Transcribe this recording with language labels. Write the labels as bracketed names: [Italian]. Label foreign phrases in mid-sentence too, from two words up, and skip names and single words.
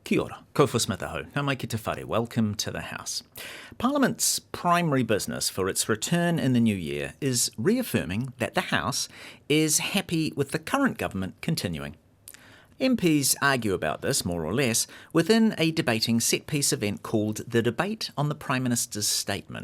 [Māori] Kia ora, ko whasmataho, ngā mai ki te whare, [English] welcome to the House. Parliament's primary business for its return in the new year is reaffirming that the House is happy with the current government continuing. MPs argue about this, more or less, within a debating set-piece event called the Debate on the Prime Minister's Statement.